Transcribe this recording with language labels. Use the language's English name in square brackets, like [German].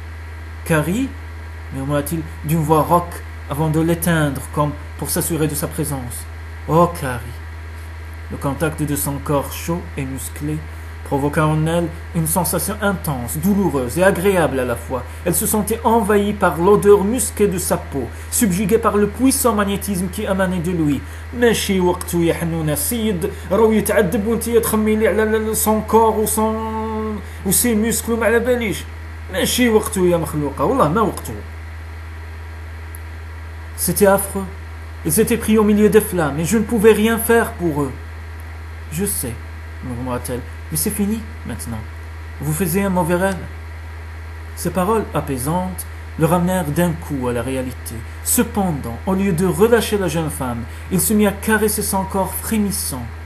[French] « Carrie ?» murmura-t-il d'une voix rauque avant de l'éteindre comme pour s'assurer de sa présence. « Oh, Carrie !» Le contact de son corps chaud et musclé provoqua en elle une sensation intense, douloureuse et agréable à la fois. Elle se sentait envahie par l'odeur musquée de sa peau, subjuguée par le puissant magnétisme qui émanait de lui. [Arabic] ماشي وقته يا حنونة السيد راهو يتعذب وانت تخميلي على [French] son corps [Arabic] و [French] ses muscles [Arabic] وما على باليش ماشي وقته يا مخلوقة والله ما وقته. [French] C'était affreux. Ils étaient pris au milieu des flammes et je ne pouvais rien faire pour eux. Je sais, murmura-t-elle. Mais c'est fini, maintenant. Vous faisiez un mauvais rêve. Ces paroles apaisantes le ramenèrent d'un coup à la réalité. Cependant, au lieu de relâcher la jeune femme, il se mit à caresser son corps frémissant.